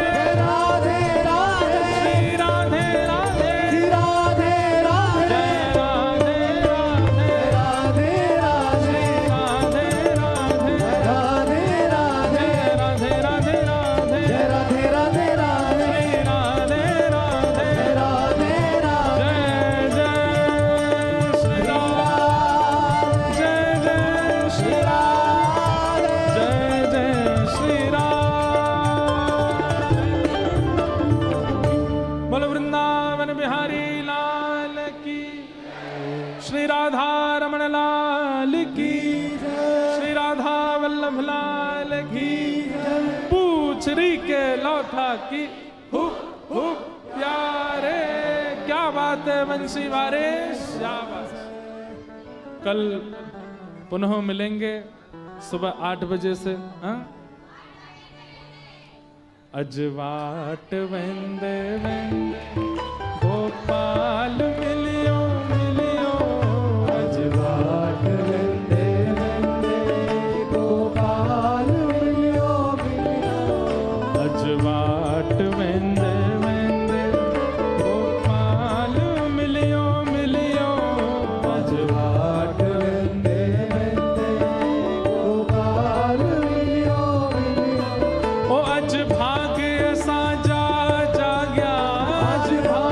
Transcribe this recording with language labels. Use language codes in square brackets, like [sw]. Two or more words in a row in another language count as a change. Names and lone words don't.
[hi] राधे राधे, श्री राधे राधे, राधे राधे, जय राधे राधे, राधे राधे, श्री राधे राधे, राधे राधे, जय राधे राधे राधे, जय राधे राधे राधे, श्री राधे राधे, राधे राधे, जय जय श्री राम, जय जय श्री राम, जय जय श्री राम। बोलो वृंदावन बिहारी लाल की, श्री राधा रमण लाल की, श्री राधा वल्लभ लाल की, पूछरी के लौथा की, हुप हुप प्यारे। क्या बात है बंसी वारे, क्या बात है। कल पुनः मिलेंगे सुबह 8 बजे से। हाँ? [skr] अजवाट वेंदे वेंदे गोपाल मिलियो मिलियो, अजवाट वेंदे वेंदे गोपाल मिलियो मिलियो, अजवाट वेंदे वेंदे गोपाल मिलियो मिलियो, अजवाट वेंदे वेंदे गोपाल मिलियो मिलियो। ओ अज भाग्य साजा जाग्या, [hi] आज